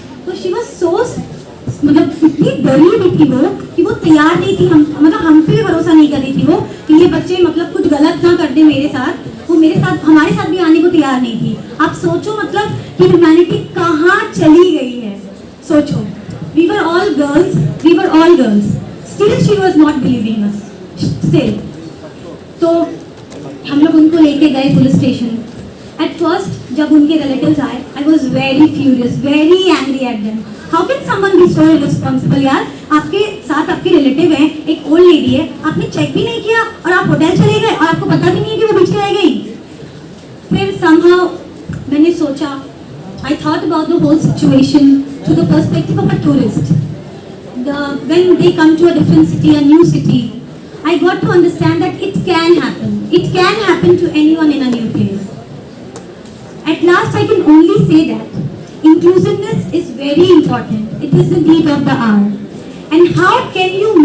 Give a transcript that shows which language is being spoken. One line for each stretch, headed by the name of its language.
Hindi: तो
English: she was so,
Hindi: मतलब इतनी डरी हुई थी वो कि वो तैयार नहीं थी. हम पे भी भरोसा नहीं कर रही थी वो कि ये बच्चे मतलब कुछ गलत ना कर दे मेरे साथ. वो मेरे साथ, हमारे साथ भी आने को तैयार नहीं थी. आप सोचो मतलब कि ह्यूमैनिटी कहाँ चली गई है. सोचो,
English: we were all girls. Still she was not believing us. Still.
Hindi: तो हम लोग उनको लेके गए पुलिस स्टेशन.
English: At first
Hindi: जब उनके रिलेटिव्स आए,
English: I was very furious, very angry at them. How can someone be so irresponsible यार?
Hindi: आपके साथ आपके रिलेटिव हैं, एक ओल्ड लेडी है, आपने चेक भी नहीं किया और आप होटल चले गए और आपको पता भी नहीं है कि वो पीछे रह गई.
English: फिर somehow
Hindi: मैंने सोचा,
English: I thought about the whole situation through the perspective of a tourist. When they come to a different city, a new city, I got to understand that it can happen. It can happen to anyone in a new place. At last, I can only say that inclusiveness is very important. It is the need of the hour. And how can you